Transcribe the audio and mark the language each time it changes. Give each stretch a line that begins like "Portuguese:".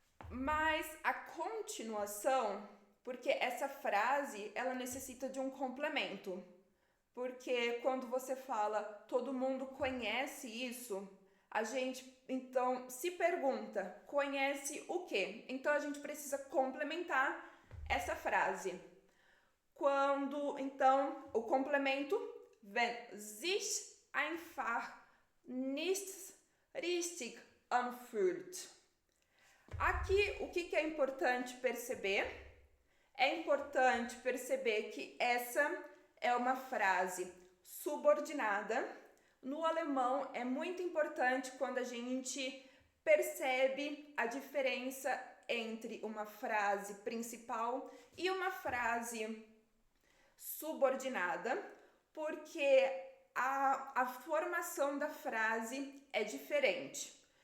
Portuguese: Mas a continuação, porque essa frase ela necessita de um complemento. Porque quando você fala todo mundo conhece isso, a gente então se pergunta, conhece o quê? Então a gente precisa complementar essa frase. Então, o complemento,
German: wenn sich einfach nichts richtig anfühlt.
Portuguese: Aqui, o que é importante perceber? É importante perceber que essa é uma frase subordinada. No alemão, é muito importante quando a gente percebe a diferença entre uma frase principal e uma frase subordinada, porque a formação da frase é diferente.